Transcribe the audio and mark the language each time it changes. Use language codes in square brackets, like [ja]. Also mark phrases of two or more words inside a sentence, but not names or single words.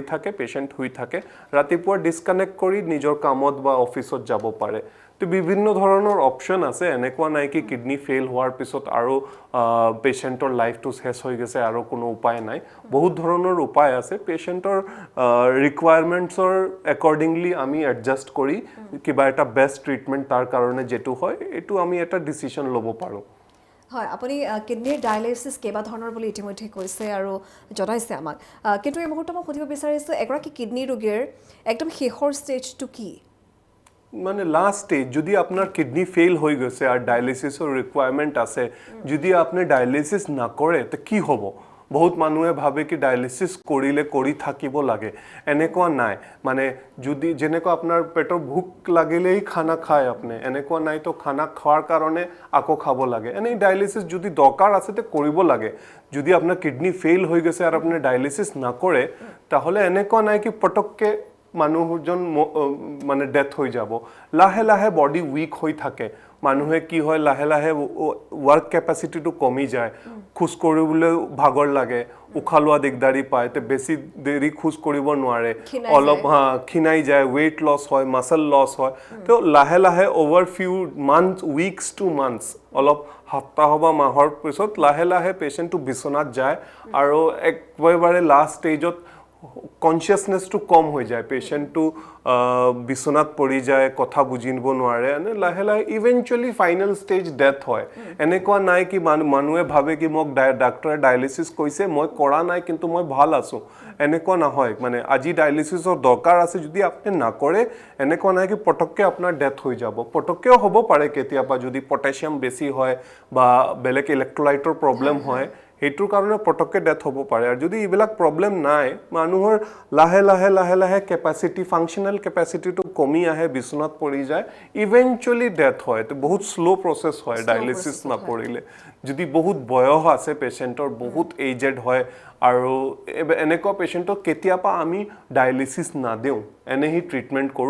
[as] থাকে পেচেণ্ট শুই থাকে ৰাতিপুৱা ডিসকানেক্ট কৰি নিজৰ কামত বা অফিচত যাব পাৰে তো বিভিন্ন ধৰণৰ অপচন আছে এনেকুৱা নাই কি কিডনি ফেইল হোৱাৰ পিছত আৰু পেচেণ্টৰ লাইফটো শেষ হৈ গৈছে আৰু কোনো উপায় নাই বহুত ধৰণৰ উপায় আছে পেচেণ্টৰ ৰিকুৱায়াৰমেণ্টছৰ একৰ্ডিংলি আমি এডজাষ্ট কৰি কিবা এটা [en] best treatment [as] তাৰ কাৰণে যেটো হয় এটো আমি এটা ডিসিশন ল'ব পাৰোঁ হয় আপুনি কিডনিৰ ডায়ালিচিছ কেইবা ধৰণৰ বুলি ইতিমধ্যে কৈছে আৰু জনাইছে আমাক কিন্তু এই মুহূৰ্তত মই সুধিব বিচাৰিছোঁ এগৰাকী কিডনি ৰোগীৰ একদম শেষৰ ষ্টেজটো কি মানে [en] last stage [as] যদি আপনার কিডনি ফেইল হৈ গৈছে আর ডায়ালিসিসৰ রিকোয়ারমেন্ট আছে যদি আপনি ডায়ালিসিস না কৰে তো কি হ'ব বহুত মানুহে ভাবে কি ডায়ালিসিস কৰিলে কৰি থাকিব লাগে এনেকুৱা নাই মানে যদি যেনেকুৱা আপোনাৰ পেটৰ ভোক লাগিলেই খানা খায় আপুনি এনেকুৱা নাই তো খানা খোৱাৰ কাৰণে আকৌ খাব লাগে এনে ডায়ালিসিস যদি দৰকাৰ আছে তে কৰিব লাগে যদি আপোনাৰ কিডনি ফেইল হৈ গৈছে আৰু আপুনি ডায়ালিসিস নকৰে তাহলে এনেকুৱা নাই কি পটককে মানুহজন মানে ডেথ হৈ যাব লাহে লাহে বডি উইক হৈ থাকে মানুহে কি হয় লাহে লাহে ওয়ার্ক ক্যাপাসিটিটো কমি যায় খুজ কৰিবলৈ ভাগৰ লাগে উখালোৱা দিগদাৰি পায় তে বেছি দেৰি খুজ কৰিব নোৱাৰে অলপ খিনাই যায় [en] weight loss [as] হয় [en] muscle loss [as] হয় তো লাহে লাহে [en] over few months weeks to months [as] অলপ সপ্তাহ বা মাহৰ পিছত লাহে লাহে পেশেন্টটো বিছনাত যায় আৰু একেবাৰে লাষ্ট ষ্টেজত কনসিয়াসনেসটো কম হৈ যায় পেশেন্টটো বিছনাত পৰি যায় কথা বুজিব নোৱাৰে এনে লাহে লাহে [en] eventually final stage death [as] হয় এনেকুৱা নাই কি মানুহে ভাবে কি মোক ডাক্তৰে ডায়ালিসিস কৈছে মই কৰা নাই কিন্তু মই ভাল আছো এনেকুৱা নহয় মানে আজি ডায়ালিসিসৰ দৰকাৰ আছে যদি আপুনি নকৰে এনেকুৱা নাই কি পটককে আপোনাৰ ডেথ হৈ যাব পটককেও হ'ব পাৰে কেতিয়াবা যদি পটাছিয়াম বেছি হয় বা বেলেগ ইলেক্ট্ৰোলাইটৰ প্ৰবলেম হয় হেতুৰ কাৰণে পটককে ডেথ হ'ব পাৰে আৰু যদি ইবিলাক প্ৰবলেম নাই মানুহৰ লাহে লাহে লাহে লাহে ক্যাপাসিটি ফাংশনাল ক্যাপাসিটিটো কমি আহে বিছনাত পৰি যায় ইভেন্টুৱেলি ডেথ হয় তো বহুত [en] slow process [as] হয় ডায়ালিসিস নকৰিলে যদি বহুত বয়স আছে পেশেন্টৰ বহুত এজেড হয় আৰু এনেকুৱা পেশেন্টক কেতিয়াবা আমি ডায়ালিসিস না দেও এনেহি ট্ৰিটমেন্ট কৰো